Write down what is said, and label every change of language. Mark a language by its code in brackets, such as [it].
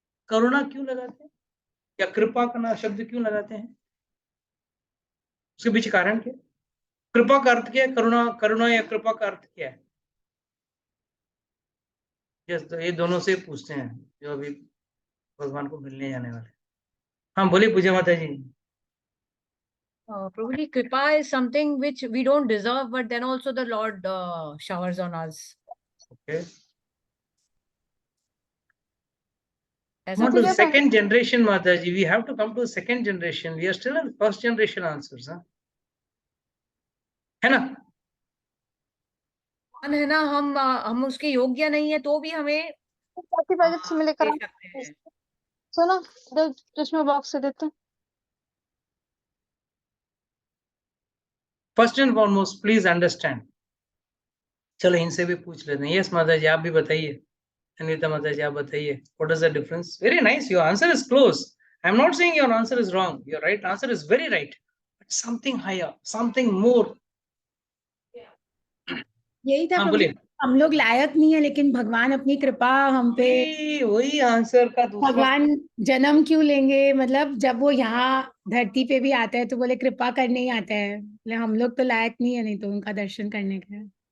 [hi] करुणा क्यों लगाते हैं, या कृपा का नाम शब्द क्यों लगाते हैं? उसके पीछे कारण क्या? कृपा का अर्थ क्या है? करुणा या कृपा का अर्थ क्या है? तो ये दोनों से पूछते हैं जो अभी भगवान को मिलने जाने वाले। हाँ बोलिए पूजा माता जी। [en] Probably kripa is something which we don't deserve, but then also the Lord showers on us. Okay. As Not a the second generation, Mataji. We have to come to the second generation. We are still in first generation answers, huh? [hi] है ना? है ना, हम उसके योग्य नहीं है तो भी हमें में लेकर दे सकते हैं। सुनो, चश्मा बॉक्स से देते हैं। [en] First and foremost, please understand. [hi] चलो इनसे भी पूछ लेते हैं। यस माता जी, आप भी बताइए। अनिता माता जी, आप बताइए। [en] What is the difference? Very nice. Your answer is close. I'm not saying your answer is wrong. Your right answer is very right. But something higher, something more. [hi] यही था हाँ प्रभु जी, बोलिए। हम लोग लायक नहीं है, लेकिन भगवान अपनी कृपा हम पे, वही आंसर का दूसरा। भगवान जन्म क्यों लेंगे, मतलब जब वो यहाँ धरती पे भी आता है तो बोले कृपा करने ही आता है, बोले हम लोग तो लायक नहीं है, नहीं तो उनका दर्शन करने के।